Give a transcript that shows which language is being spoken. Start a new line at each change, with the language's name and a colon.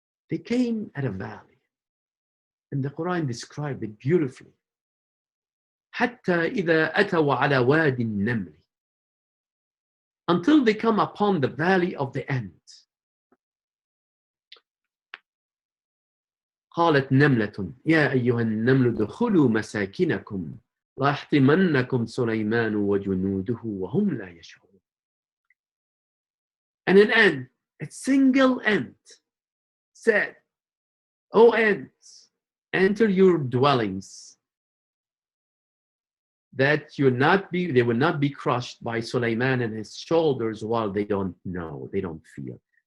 English: They came at a valley, and the Quran described it beautifully.
Arabic: حتى إذا أتوا على واد النمل,
English: until they come upon the valley of the ant.
Arabic: قالت نملة يا أيها النمل ادخلوا مساكنكم لا يحطمنكم سليمان وجنوده وهم لا يشعرون.
English: And an ant, a single ant, said, "O ants, enter your dwellings, that they will not be crushed by Sulaiman and his shoulders while they don't know, they don't feel."